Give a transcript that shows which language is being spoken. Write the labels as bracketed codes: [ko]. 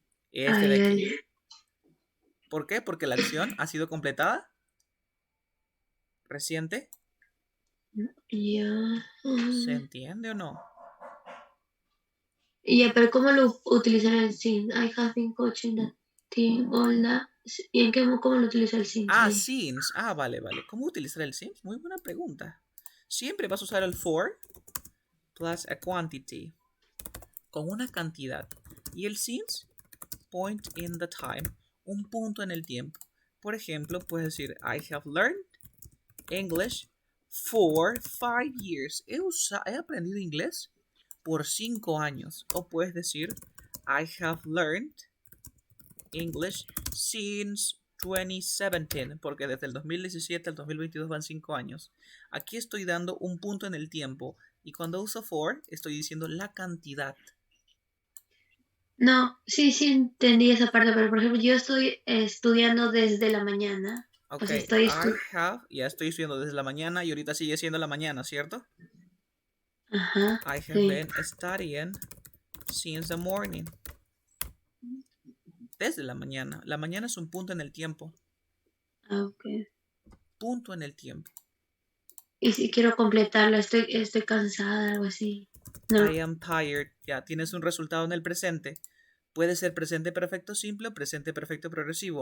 [es] Este de ay, aquí. ay, ¿Por qué? Porque la acción ha sido completada reciente. ya. ¿Se entiende o no? Ya, pero ¿cómo lo utilizar el sin? [en] I have been coaching the team. [es] Hola. ¿Y en qué, cómo lo utiliza el sin ahí? Since. Vale. ¿Cómo utilizar el since? Muy buena pregunta. Siempre vas a usar el for [en] plus a quantity. [es] Con una cantidad. Y el [en] since, point in the time. [es] Un punto en el tiempo. Por ejemplo, puedes decir, [en] I have learned English for 5 years. [es] He aprendido inglés por 5 años. O puedes decir, [en] I have learned English since 2017, [es] porque desde el 2017 al 2022 van 5 años. Aquí estoy dando un punto en el tiempo y cuando uso for estoy diciendo la cantidad. No, sí entendí esa parte, pero por ejemplo, yo estoy estudiando desde la mañana. O Ok, sea, estoy ya estoy estudiando desde la mañana y ahorita sigue siendo la mañana, ¿cierto? Ajá, [en] I have [es] sí. [en] been studying since the morning. [es] Desde la mañana. La mañana es un punto en el tiempo. Ah, ok. Punto en el tiempo. Y si quiero completarlo, estoy cansada, algo así. No. [en] I am tired. [es] Ya tienes un resultado en el presente. Puede ser presente perfecto simple o presente perfecto progresivo.